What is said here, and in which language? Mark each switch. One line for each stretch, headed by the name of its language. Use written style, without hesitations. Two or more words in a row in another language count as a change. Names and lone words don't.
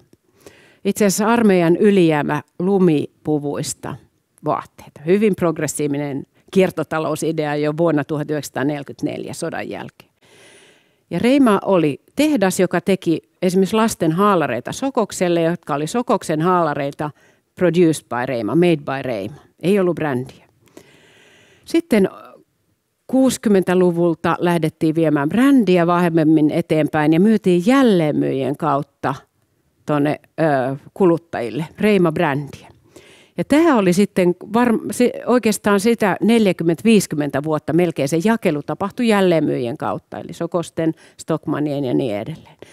Finnish: Itse asiassa armeijan ylijäämä lumipuvuista vaatteita. Hyvin progressiivinen kiertotalousidea jo vuonna 1944 sodan jälkeen. Ja Reima oli tehdas, joka teki esimerkiksi lasten haalareita Sokokselle, jotka oli Sokoksen haalareita
English: produced by Reima, made by Reima.
Finnish: Ei ollut brändiä. Sitten 60-luvulta lähdettiin viemään brändiä vahvemmin eteenpäin ja myytiin jälleenmyyjien kautta tuonne kuluttajille Reima-brändiä. Ja tämä oli sitten oikeastaan sitä 40-50 vuotta melkein se jakelu tapahtui jälleenmyyjien kautta, eli Sokosten, Stockmannien ja niin edelleen.